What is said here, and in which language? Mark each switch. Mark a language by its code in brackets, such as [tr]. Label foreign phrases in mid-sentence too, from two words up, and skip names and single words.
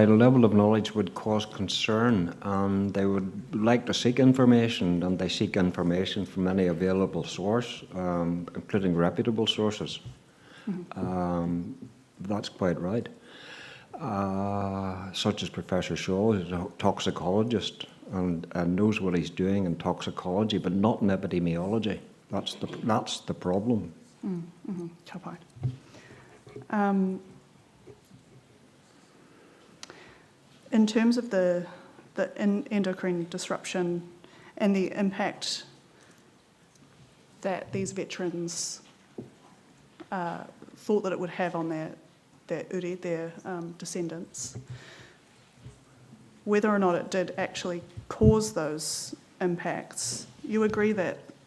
[en] A level of knowledge would cause concern, and they would like to seek information, and they seek information from any available source, including reputable sources. Mm-hmm. That's quite right. Such as Professor Shaw, who's a toxicologist and knows what he's doing in toxicology, but not in epidemiology. That's the problem. [mi] Mm-hmm. Ka pai. [en] In terms of the endocrine disruption and the impact that these veterans thought that it would have on their uri, their descendants, whether or not it did actually cause those impacts, you agree that